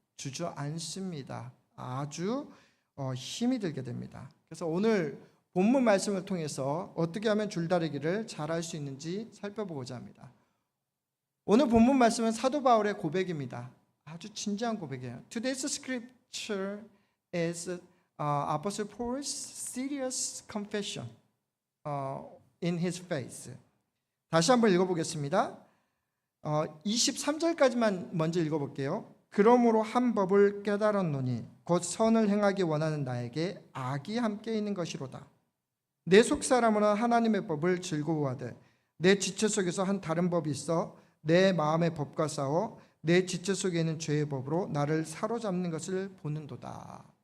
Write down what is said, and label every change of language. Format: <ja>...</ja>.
<ko>주저앉습니다. 아주 힘이 들게 됩니다. 그래서 오늘 본문 말씀을 통해서 어떻게 하면 줄다리기를 잘할 수 있는지 살펴보고자 합니다. 오늘 본문 말씀은 사도 바울의 고백입니다. 아주 진지한 고백이에요.</ko> <en>Today's scripture is Apostle Paul's serious confession in his faith.</en> <ko>다시 한번 읽어보겠습니다. 23절까지만 먼저 읽어볼게요. 그러므로 한 법을 깨달았노니 곧 선을 행하기 원하는 나에게 악이 함께 있는 것이로다. 내 속사람은 하나님의 법을 즐거워하되 내 지체 속에서 한 다른 법이 있어 내 마음의 법과 싸워 내 지체 속에 있는 죄의 법으로 나를 사로잡는 것을 보는도다.</ko>